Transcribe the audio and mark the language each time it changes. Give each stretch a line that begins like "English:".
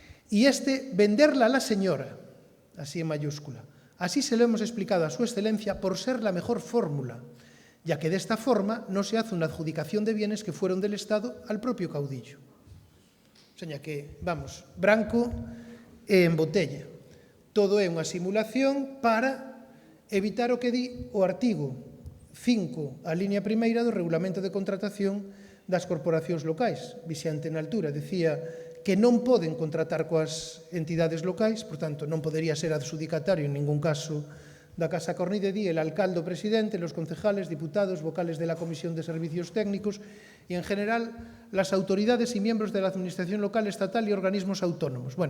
Spanish: Y venderla a la señora, así en mayúscula. Así se lo hemos explicado a Su Excelencia por ser la mejor fórmula, ya que de esta forma no se hace una adjudicación de bienes que fueron del Estado al propio caudillo.
Galician: O sea, que, vamos, branco en botella. Todo é unha simulación para evitar o que di o artigo 5, a línea primeira do Regulamento de Contratación das Corporacións Locais. Vixante na altura, decía que non poden contratar coas entidades locais, por tanto, non podería ser adxudicatario en ningún caso da Casa Cornide, di
Spanish: el alcalde o presidente, los concejales, diputados, vocales de la Comisión de Servicios Técnicos y, en general, las autoridades y miembros de la Administración local, estatal y organismos autónomos.